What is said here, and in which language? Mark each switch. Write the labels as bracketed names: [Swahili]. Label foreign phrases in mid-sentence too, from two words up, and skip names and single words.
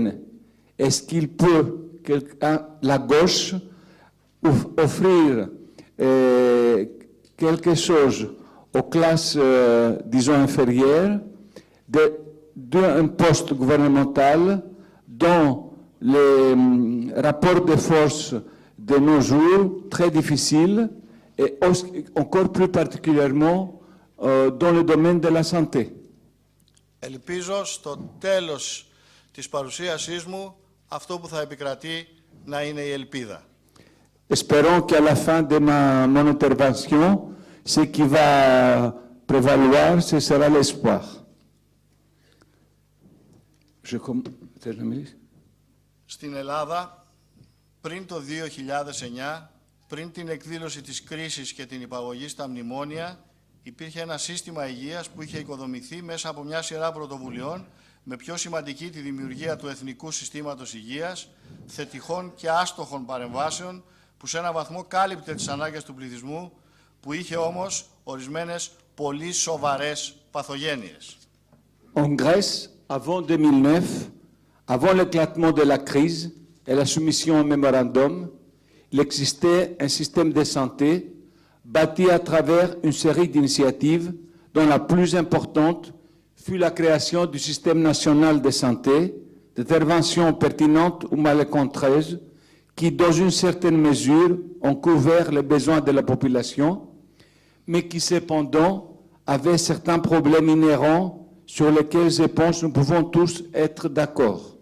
[French] Est-ce qu'il peut, la gauche, offrir quelque chose aux classes, disons, inférieures, d'un poste gouvernemental dont les rapports de force de nos jours très difficiles, et encore plus particulièrement dans le domaine de la santé. [Greek] Ελπίζω στο τέλος της παρουσίασής μου αυτό που θα επικρατεί να είναι η ελπίδα. [French] Espérons qu'à la fin de mon intervention, ce qui va prévaloir, ce sera l'espoir. [Greek] Στην Ελλάδα, πριν το 2009, πριν την εκδήλωση της κρίσης και την υπαγωγή στα μνημόνια, υπήρχε ένα σύστημα υγείας που είχε οικοδομηθεί μέσα από μια σειρά πρωτοβουλειών, με πιο σημαντική τη δημιουργία του Εθνικού Συστήματος Υγείας, θετικών και άστοχων παρεμβάσεων, που σε έναν βαθμό κάλυπτε τις ανάγκες του πληθυσμού, που είχε όμως ορισμένες πολύ σοβαρές παθογένειες. [French] En Grèce, avant 2009, avant l'éclatement de la crise et la soumission au mémorandum, il existait un système de santé bâti à travers une série d'initiatives dont la plus importante fut la création du système national de santé, d'interventions pertinentes ou malencontreuses qui, dans une certaine mesure, ont couvert les besoins de la population, mais qui, cependant, avaient certains problèmes inhérents sur lesquels, je pense, nous pouvons tous être d'accord.